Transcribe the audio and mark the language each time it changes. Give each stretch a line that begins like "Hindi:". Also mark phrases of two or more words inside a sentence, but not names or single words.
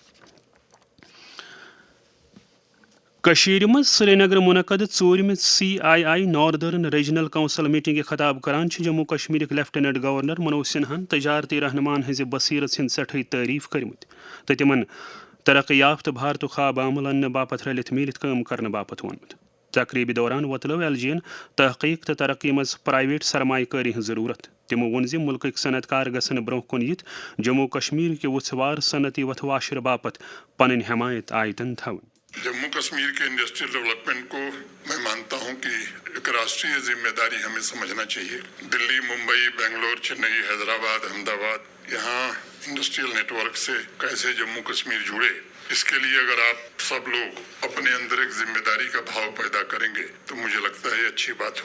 Kashmiri: کشیر مز سری نگر منعقد ژورم CII ناردرن ریجنل کونسل میٹنگ خطاب کران جموں کشمیر لیفٹیننٹ گورنر منوج سنہن تجارتی رہنمان ہز بصیرت ہند سٹھے تعریف کرمت تو تمن ترقی یافتہ بھارت خواب عمل ان باپت رلت میلت کام کرنے باپت وونمت تقریبی دوران وتلو LG تحقیق تو ترقی مز پرائیویٹ سرمایہ کاری ہز ضرورت تمو ون ملک صنعت کار گھن برو کن یت جموں کشمیر کے وژھوار صنعتی وتھواشر باپت پن حمایت آیتن تھون
Urdu: جموں کشمیر کے
English: industrial development
Urdu: کو میں مانتا ہوں کہ ایک راشٹری ذمہ داری ہمیں سمجھنا چاہیے دلی ممبئی بنگلور چنئی حیدرآباد احمد آباد یہاں
English: industrial network
Urdu: سے کیسے جموں کشمیر جڑے اس کے لیے اگر آپ سب لوگ اپنے اندر ایک ذمہ داری کا بھاؤ پیدا کریں گے تو مجھے لگتا ہے اچھی بات